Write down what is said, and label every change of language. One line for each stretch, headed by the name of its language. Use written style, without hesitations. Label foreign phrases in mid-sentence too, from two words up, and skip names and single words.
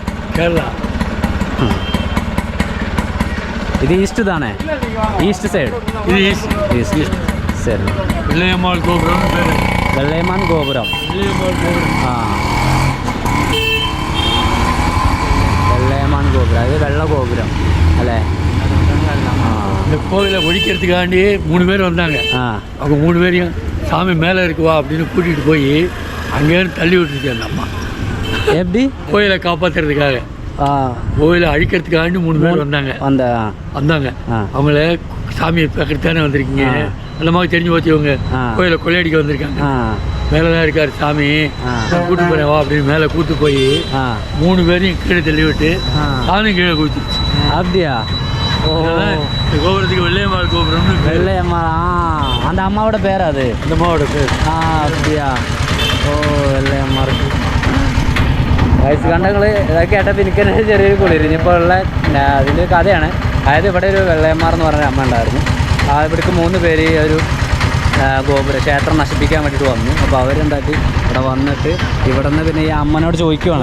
Malayalam: ഇത് ഈസ്റ്റ് താണേ,
English: east side. east side
Malayalam: വെള്ളയമാൻ ഗോപുരം. ആ വെള്ളയമാൻ ഗോപുരം, അത് വെള്ള ഗോപുരം അല്ലേ?
Tamil: இந்த கோவிலை ஒழிக்கிறதுக்காண்டி 3 பேர் வந்தாங்க. அவங்க 3 பேரையும் சாமி மேலே இருக்குவா அப்படின்னு கூட்டிகிட்டு போய் அங்கேருந்து தள்ளி விட்டுருச்சு அந்த அம்மா. எப்படி? கோயிலை காப்பாற்றுறதுக்காக, கோயிலை அழிக்கிறதுக்காண்டி 3 பேர் வந்தாங்க. அவங்கள சாமியை பார்க்கறது தானே வந்திருக்கீங்க, அந்த மாதிரி தெரிஞ்சு போச்சு. இவங்க கோயிலை கொள்ளையடிக்க வந்திருக்காங்க. மேலே தான் இருக்கார் சாமி, கூட்டு போறேன் வா அப்படின்னு மேலே கூட்டு போய் 3 பேரையும் கீழே தள்ளி விட்டு சாமி கீழே குதிச்சிருச்சு. அப்படியா? கோபுரத்துக்கு வெள்ளையம்மாள் கோபுரம். வெள்ளையம்மாள், அந்த அம்மாவோட பேர் அது? இந்த அம்மாவோட பேர். அப்படியா?
Malayalam: വെള്ളയമ്മാർക്ക് വയസ്സ് കണ്ടങ്ങൾ ഇതൊക്കെ കേട്ടപ്പോൾ എനിക്ക് തന്നെ ചെറിയൊരു കുളിര്. ഇനിയിപ്പോൾ ഉള്ള അതിൻ്റെ കഥയാണ്. അതായത് ഇവിടെ ഒരു വെള്ളയമ്മാർ എന്ന് പറഞ്ഞ അമ്മ ഉണ്ടായിരുന്നു. ഇവിടേക്ക് 3 പേര് ഒരു ക്ഷേത്രം നശിപ്പിക്കാൻ വേണ്ടിയിട്ട് വന്നു. അപ്പോൾ അവരെന്താക്കി ഇവിടെ വന്നിട്ട് ഇവിടെ നിന്ന് പിന്നെ ഈ അമ്മനോട് ചോദിക്കുവാണ്.